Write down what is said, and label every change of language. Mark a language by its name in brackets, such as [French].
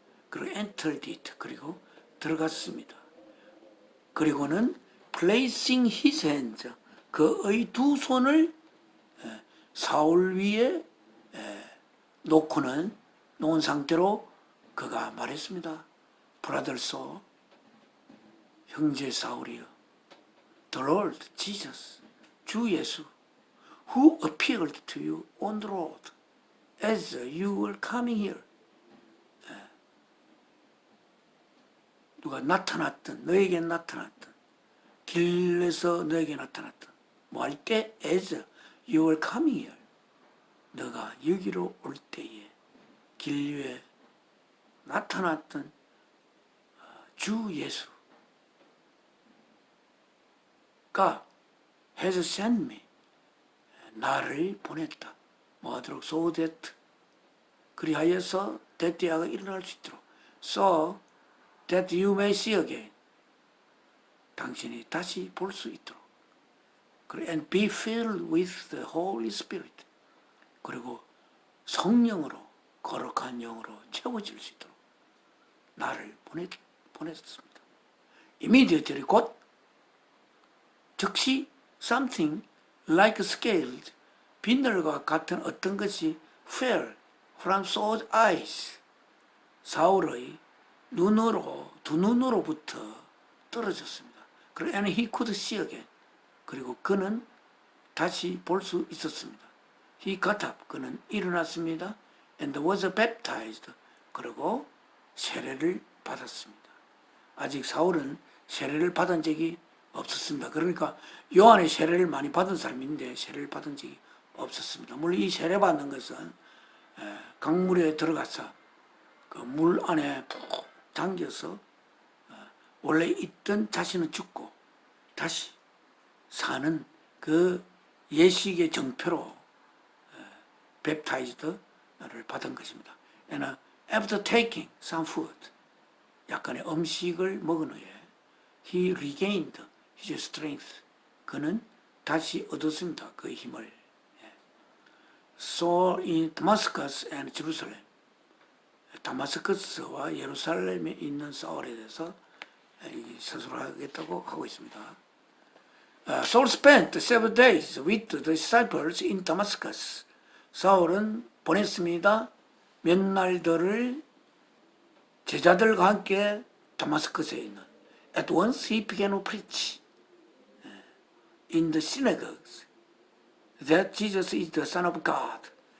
[English] 그리고 entered it. [Korean] 그리고 들어갔습니다. [English] 그리고는 placing his hands. [Korean] 그의 두 손을 사울 위에 놓은 상태로 그가 말했습니다. [English] Brothers, [Korean] 형제 사울이여, [English] the Lord Jesus, [Korean] 주 예수, [English] who appeared to you on the road as you were coming here. [Korean] 누가 나타났던, 너에게 나타났던, 길에서 너에게 나타났던, 뭐 할 때 [English] as you were coming here. [Korean] 너가 여기로 올 때에 길 위에 나타났던 주 예수가 [English] has sent me. [Korean] 나를 보냈다. 뭐 하도록 [English] so that [Korean] 그리하여서 대대하가 일어날 수 있도록 [English] so that you may see again. [Korean] 당신이 다시 볼 수 있도록. [English] and be filled with the Holy Spirit. [Korean] 그리고 성령으로 거룩한 영으로 채워질 수 있도록 나를 보냈습니다. [English] Immediately [Korean] 곧 즉시 [English] something like scales [Korean] 비늘과 같은 어떤 것이 [English] fell from Saul's eyes [Korean] 사울의 두 눈으로부터 떨어졌습니다. [English] and he could see again. [Korean] 그리고 그는 다시 볼 수 있었습니다. [English] He got up. [Korean] 그는 일어났습니다. [English] And was baptized. [Korean] 그리고 세례를 받았습니다. 아직 사울은 세례를 받은 적이 없었습니다. 그러니까 요한의 세례를 많이 받은 사람인데 세례를 받은 적이 없었습니다. 물론 이 세례 받는 것은 강물에 들어가서 그 물 안에 푹 잠겨서 원래 있던 자신은 죽고 다시 사는 그 예식의 정표로 baptized를 받은 것입니다. [English] And after taking some food, [Korean] 약간의 음식을 먹은 후에 [English] he regained his strength. [Korean] 그는 다시 얻었습니다. 그 힘을. [English] So in Damascus and Jerusalem, [Korean] 다마스커스와 예루살렘에 있는 사울에 대해서 서술을 하겠다고 하고 있습니다. [English] Saul spent 7 days with the disciples in Damascus. [Korean] 사울은 보냈습니다. 몇 날들을 제자들과 함께 다마스커스에 있는. [English] At once he began to preach in the synagogues that Jesus is the Son of God.